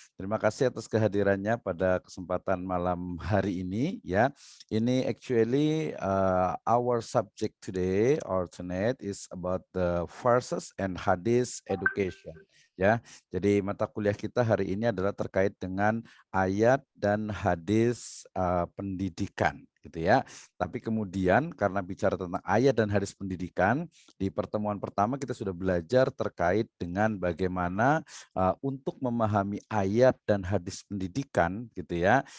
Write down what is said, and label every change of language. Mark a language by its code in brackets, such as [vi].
[id] Terima kasih atas kehadirannya pada kesempatan malam hari ini ya. [en] Ini actually our subject today or tonight is about the verses and hadith education ya. [id] Jadi mata kuliah kita hari ini adalah terkait dengan ayat dan hadis pendidikan gitu ya. Tapi kemudian karena bicara tentang ayat dan hadis pendidikan, di pertemuan pertama kita sudah belajar terkait dengan bagaimana untuk memahami ayat dan hadis pendidikan gitu ya.